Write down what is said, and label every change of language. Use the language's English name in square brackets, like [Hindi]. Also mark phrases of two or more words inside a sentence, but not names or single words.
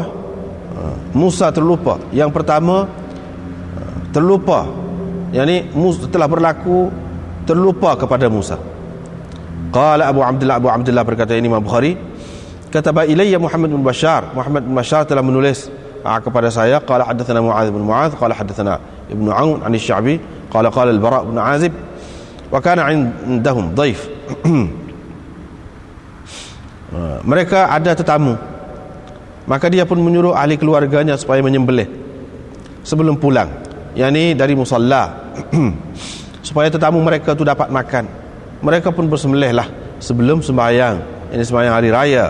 [Malay] Musa terlupa. Yang pertama terlupa, yakni telah berlaku terlupa kepada Musa. Qala Abu Abdullah berkata, ini Imam Bukhari, [Arabic] كتب إليّ [Malay] Muhammad bin Bashar telah menulis kepada saya, [Arabic] قال حدثنا معاذ بن معاذ قال حدثنا ابن عون عن الشعبي قال البراء بن عازب وكان عندهم ضيف. [Malay] Mereka ada tetamu, maka dia pun menyuruh ahli keluarganya supaya menyembelih sebelum pulang, yakni dari musalla supaya tetamu mereka itu dapat makan. Mereka pun bersembelihlah sebelum sembahyang, ini sembahyang hari raya.